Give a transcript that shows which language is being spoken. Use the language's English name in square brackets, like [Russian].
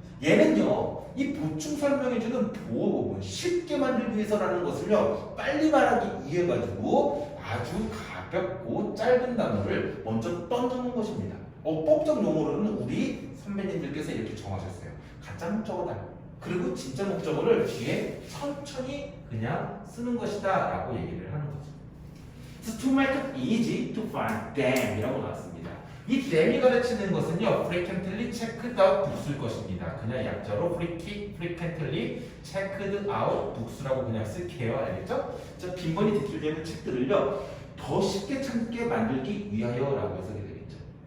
[Korean] 얘는요 이 보충 설명해주는 보호 부분 쉽게 만들기 위해서라는 것을요 빨리 말하기 위해 가지고 아주 가볍고 짧은 단어를 먼저 던져놓은 것입니다. 어법적 용어로는 우리 선배님들께서 이렇게 정하셨어요. 가짜 목적어다. 그리고 진짜 목적어를 뒤에 천천히 그냥 쓰는 것이다 라고 얘기를 하는 거죠. [English] So to make it easy to find them [Korean] 이라고 나왔습니다. 이 them이 가르치는 것은요 frequently checked out books일 것입니다. 그냥 약자로 [English] frequently checked out books [Korean] 라고 그냥 쓸게요. 알겠죠? 자, 빈번히 대출되는 책들을요 더 쉽게 찾게 만들기 위하여라고 해석이 되겠죠.